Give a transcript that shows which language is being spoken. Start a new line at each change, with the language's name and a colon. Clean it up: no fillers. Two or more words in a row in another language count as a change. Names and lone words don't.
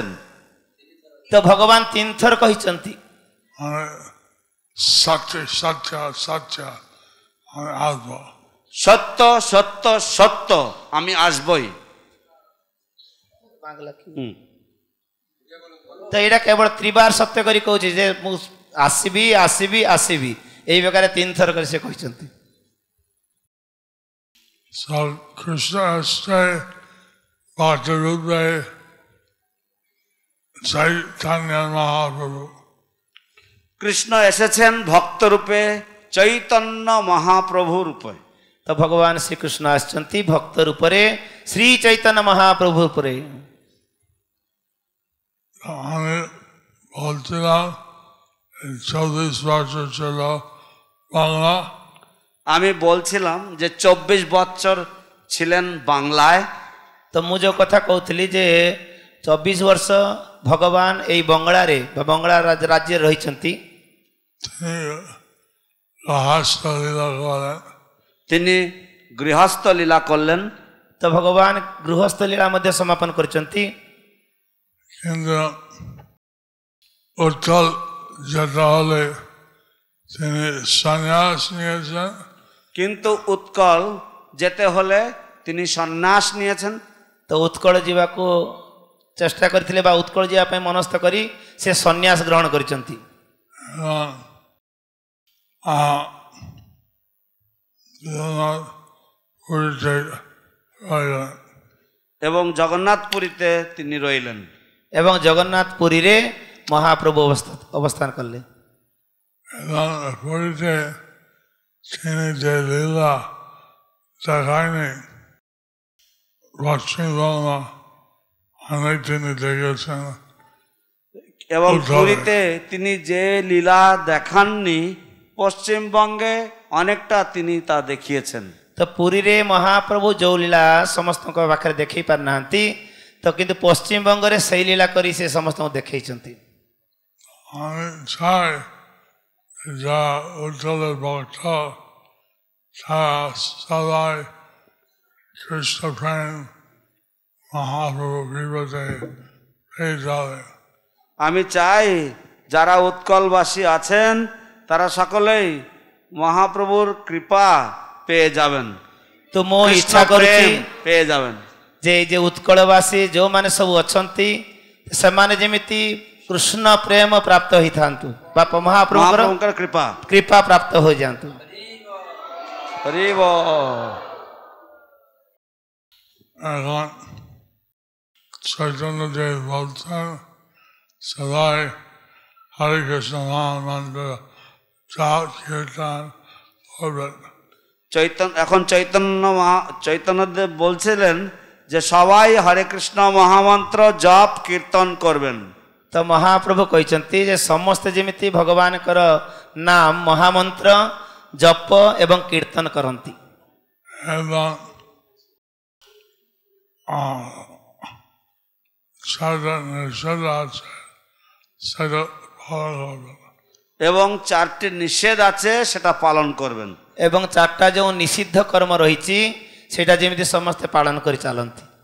Odia: ତ ଭଗବାନ ତିନଥର କହିଛନ୍ତି
Bangla: সত্য সত্য সত্য আমি আসব, সত্য সত্য সত্য আমি আসবই।
Odia: ତ ଏଟା କେବଳ ତ୍ରିବାର ସତ୍ୟ କରି কହୁଛି যে ମୁଁ ଆସିବି ଆସିବି ଆସିବି ଏଇ ପ୍ରକାରେ ତିନଥର କରେ ସେ କହିଛନ୍ତି।
Bangla: কৃষ্ণ আসছে ভক্ত রূপে চৈতন্য মহাপ্রভু কৃষ্ণ এসেছেন ভক্ত রূপে, চৈতন্য মহাপ্রভু রূপে। তো ভগবান শ্রীকৃষ্ণ আসছেন ভক্ত রূপে, শ্রী চৈতন্য মহাপ্রভু রূপে। আমি বলছিলাম 24 বছর ছিল বাংলা, আমি বলছিলাম যে 24 বছর ছিলেন বাংলায়।
Odia: তো ମୁଁ ଯେଉଁ କଥା କହୁଥିଲି ଯେ 24 ବର୍ଷ ଭଗବାନ ଏଇ ବଙ୍ଗଳାରେ ବା ବଙ୍ଗଳା ରାଜ୍ୟରେ ରହିଛନ୍ତି।
Bangla: তিনি গৃহস্থ লীলা করলেন।
Odia: ତ ଭଗବାନ ଗୃହସ୍ଥ ଲୀଳା ମଧ୍ୟ ସମାପନ କରିଛନ୍ତି।
Bangla: কিন্তু উৎকল যেতে হলে তিনি সন্ন্যাস নিয়েছেন। কিন্তু উৎকল যেতে হলে তিনি সন্ন্যাস নিয়েছেন।
Odia: তো উৎকଳ ଯିବାକୁ ଚେଷ୍ଟା କରିଥିଲେ ବା ଉତ୍କଳ ଯିବା ପାଇଁ ମନସ୍ଥ କରି ସେ ସନ୍ନ୍ୟାସ ଗ୍ରହଣ କରିଛନ୍ତି।
Bangla: এবং জগন্নাথপুরীতে তিনি রইলেন।
Odia: ଏବଂ ଜଗନ୍ନାଥପୁରୀରେ ମହାପ୍ରଭୁ ଅବସ୍ଥାନ କରଲେ।
Bangla: পুরীতে তিনি যে লীলা দেখায়নি পশ্চিমবঙ্গ অনেক তিনি দেখেছেন। এবং পুরীতে তিনি যে লীলা দেখাননি পশ্চিমবঙ্গে অনেকটা তিনি তা দেখিয়েছেন।
Odia: ତ ପୁରୀରେ ମହାପ୍ରଭୁ ଯେଉଁ লীলা ସମସ୍ତଙ୍କ ପାଖରେ ଦେଖେଇ ପାରିନାହାନ୍ତି, ତ କିନ୍ତୁ ପଶ୍ଚିମବଙ୍ଗରେ ସେଇ লীলা କରି ସେ ସମସ୍ତଙ୍କୁ ଦେଖେଇଛନ୍ତି।
Bangla: আমি চাই যা উৎকলের ভক্ত তারা সবাই কৃষ্ণ প্রেম মহাপ্রভু কৃপাতে পেয়ে যাবে। আমি চাই যারা উৎকলবাসী আছেন তারা সকলেই মহাপ্রভুর কৃপা পেয়ে যাবেন।
Odia: তো ମୁଁ ଇଚ୍ଛା କରୁଛି
Bangla: পেয়ে যাবেন
Odia: ଯେ ଯେ ଉତ୍କଳବାସୀ ଯେଉଁମାନେ ସବୁ ଅଛନ୍ତି ସେମାନେ ଯେମିତି କୃଷ୍ଣ ପ୍ରେମ ପ୍ରାପ୍ତ ହୋଇଥାନ୍ତୁ ବା ମହାପ୍ରଭୁଙ୍କର কৃপା କୃପା ପ୍ରାପ୍ତ ହୋଇଯାଆନ୍ତୁ। হরিব।
Bangla: এখন চৈতন্যদেব বলছেন সবাই হরে কৃষ্ণ মহামন্ত্র জাপ কীর্তন করবেন। এখন চৈতন্যদেব বলছিলেন যে সবাই হরে কৃষ্ণ মহামন্ত্র জপ কীর্তন করবেন।
Odia: ତ ମହାପ୍ରଭୁ କହିଛନ୍ତି ଯେ ସମସ୍ତେ ଯେମିତି ଭଗବାନଙ୍କର ନାମ ମହାମନ୍ତ୍ର ଜପ ଏବଂ କୀର୍ତ୍ତନ କରନ୍ତି।
Bangla: এবং এবং 4টি নিষেধ আছে সেটা পালন করবেন।
Odia: ଏବଂ 4ଟା ଯେଉଁ ନିଷିଦ୍ଧ କର୍ମ ରହିଛି ସେଇଟା ଯେମିତି ସମସ୍ତେ ପାଳନ କରି ଚାଲନ୍ତି।